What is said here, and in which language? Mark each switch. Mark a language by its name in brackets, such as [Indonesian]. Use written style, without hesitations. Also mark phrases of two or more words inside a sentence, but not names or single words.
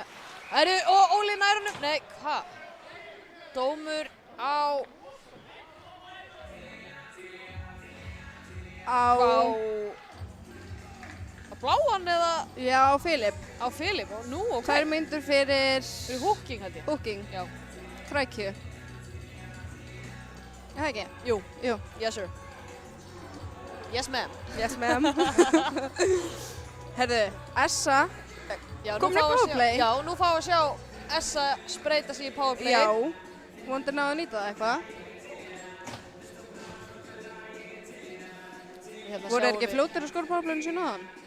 [Icelandic] Og Óli nær honum. Nei, hvað? Dómur á Bláan eða Já, Filip. á Filip og nú ok. 2 mínútur fyrir Fyrir hooking held ég. hooking. Já. Frækju. Er það ekki? Jú. Jú. [English] Yes sir. Yes ma'am. Yes, ma'am. [Icelandic] Herðu, Essa. Já, nú Komin í fáum við að powerplay? sjá. Já, nú fáum við að sjá Essa spreyta sig í powerplay. Já. Vonandi náðu að nýta það eitthvað. Hérna Voru sjáum ekki við- fljótir að skora powerplayinu sínu áðan?